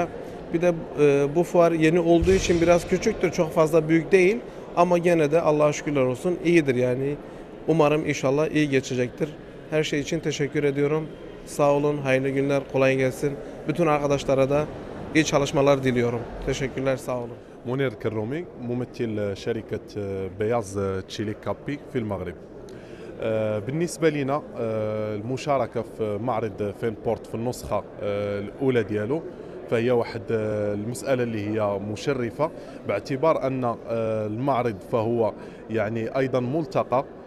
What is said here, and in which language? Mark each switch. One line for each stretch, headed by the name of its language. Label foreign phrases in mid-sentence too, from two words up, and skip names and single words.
Turkish: Bir de bu fuar yeni olduğu için biraz küçüktür. Çok fazla büyük değil. Ama gene de Allah'a şükürler olsun iyidir yani. Umarım inşallah iyi geçecektir. Her şey için teşekkür ediyorum. Sağ olun, hayırlı günler, kolay gelsin. Bütün arkadaşlara da iyi çalışmalar diliyorum. Teşekkürler, sağ olun.
Arabic: منير كرومي ممثل شركة بياز تشيليك كابي في المغرب. بالنسبة لنا المشاركة في معرض فينبورت في النسخة الأولى ديالو فهي واحد المسألة اللي هي مشرفة، باعتبار أن المعرض فهو يعني أيضا ملتقى